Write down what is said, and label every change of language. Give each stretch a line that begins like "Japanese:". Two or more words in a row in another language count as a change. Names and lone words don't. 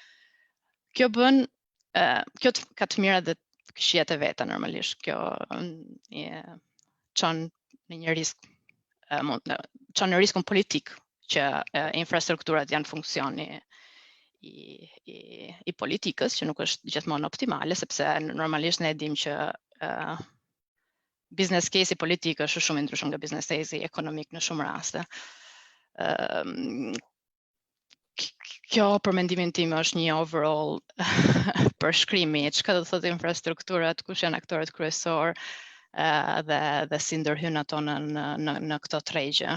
Albanian: Kjo bën kjo ka të mira dhe këqijat e veta normalisht. Kjo çon në një risk çon në riskun politik që infrastrukturat janë funksioni i politikës, që nuk është gjithmonë optimale, sepse normalisht ne e dimë që
English: business case
Albanian: i politikës është shumë i ndryshëm nga
English: business case
Albanian: i ekonomik në shumë raste. Kjo për mendimin tim është një overall përshkrimi çka do të thotë infrastrukturat, kush janë aktorët kryesor dhe si ndërhyn ato në këto tregje.